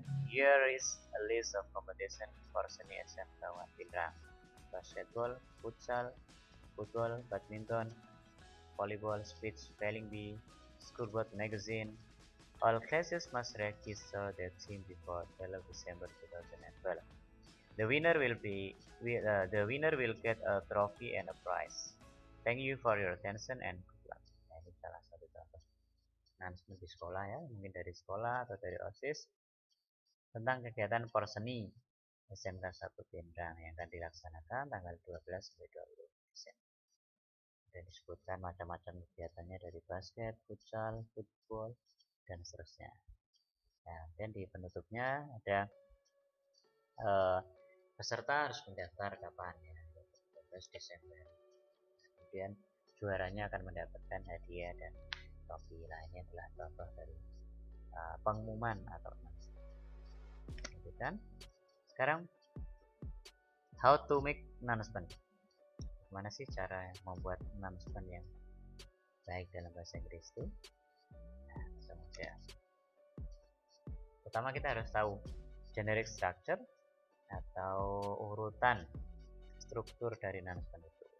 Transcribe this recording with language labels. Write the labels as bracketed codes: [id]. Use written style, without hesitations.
[en] Here is a list of competition for seni SMK 1 Pinrang: basketball, futsal, football, badminton, volleyball, speech, spelling bee, scoreboard magazine. All classes must register their team before 12 December 2012. The winner will get a trophy and a prize. Thank you for your attention and good luck. [id] Nah, ini salah satu contoh announcement di sekolah ya, mungkin dari sekolah atau dari OSIS tentang kegiatan porseni SMK 1 Pinrang yang akan dilaksanakan tanggal 12 sampai 20 Desember. Dan disebutkan macam-macam kegiatannya dari basket, futsal, football, dan seterusnya. Nah, dan di penutupnya ada peserta harus mendaftar kapan ya, 12 Desember. Kemudian juaranya akan mendapatkan hadiah dan trofi. Nah, ini adalah contoh dari pengumuman atau announcement. Kan? Sekarang [en] how to make announcement. [id] Gimana sih cara membuat announcement yang baik dalam bahasa Inggris itu? Nah, langsung aja. Pertama kita harus tahu [en] generic structure [id] atau urutan struktur dari announcement itu.